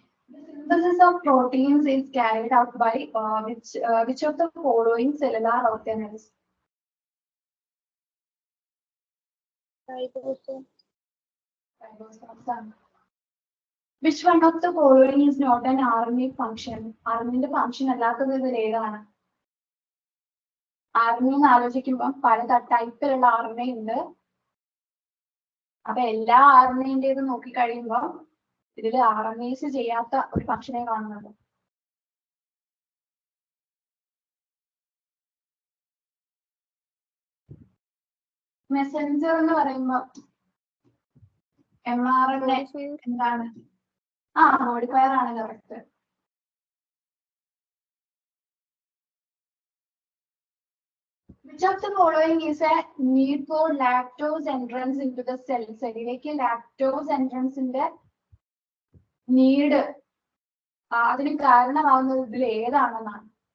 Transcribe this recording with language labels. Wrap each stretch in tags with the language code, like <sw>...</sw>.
<en>The synthesis of proteins is carried out by which of the following cellular organelles?</en> <ml>Ribosomes ആണ്.</ml> <en>Which one of the following is not an RNA function?</en> <ml>RNA function അല്ലാത്തത് ഇതിൽ ഏതാണ്? RNA എന്ന് ആലോചിക്കുമ്പോൾ പല ടൈപ്പിലുള്ള RNA ഉണ്ട്. അപ്പൊ എല്ലാ RNA നോക്കി കഴിയുമ്പോൾ ഇതിൽ RNAs ചെയ്യാത്ത ഒരു ഫംഗ്ഷനെ കാണുന്നുണ്ട്. മെസ്സഞ്ചർ എന്ന് പറയുമ്പോ mRNA എന്താണ്? മോഡിഫയർ ആണ് correct.</ml> <en>Which of the following is a need for lactose entrance into the cell?</en> <ml>സെല്ലിലേക്ക് lactose എൻട്രൻസിന്റെ need അതിന് കാരണമാവുന്നത് ഇതിൽ ഏതാണെന്നാണ്?</ml>